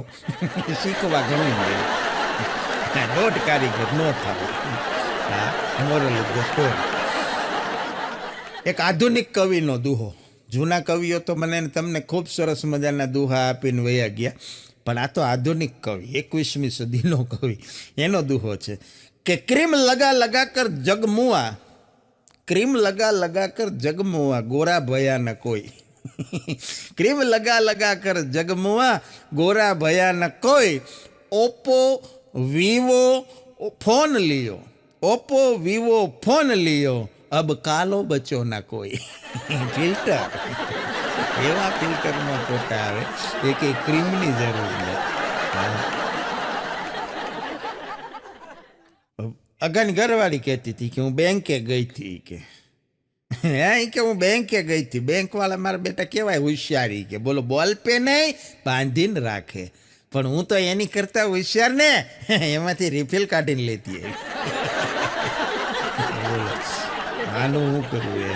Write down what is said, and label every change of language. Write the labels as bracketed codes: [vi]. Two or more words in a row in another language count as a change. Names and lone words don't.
[gu] શીખવા ઘણું મળ્યું. 1.5 કારીગર ન થાય. હા, [en] moral of the story. [gu] એક આધુનિક કવિનો દુહો. જૂના કવિઓ તો મને તમને ખૂબ સરસ મજાના દુહા આપીને વયા ગયા, પણ આ તો આધુનિક કવિ, 21મી સદીનો કવિ, એનો દુહો છે કે [hi] क्रीम लगा लगा कर जग मुआ, क्रीम लगा लगा कर जग मुआ, गोरा भया न कोई. क्रीम लगा लगा कर जग मुआ, गोरा भया न कोई. ओप्पो वीवो फोन लियो, ओप्पो वीवो फोन लियो, अब कालो बचो ना कोई. [gu] ફિલ્ટર, એવા ફિલ્ટરમાં ફોટા આવે એ કે ક્રીમની જરૂર નથી. અગાની ઘરવાળી કહેતી હતી કે હું બેંકે ગઈ હતી કે હા કે હું બેંકે ગઈ હતી, બેંકવાળા મારા બેટા કેવાય હોશિયારી કે બોલો બોલ પે નહીં બાંધીને રાખે, પણ હું તો એની કરતા હોશિયાર ને એમાંથી રિફિલ કાઢીને લેતી આનું હું કરું એમ.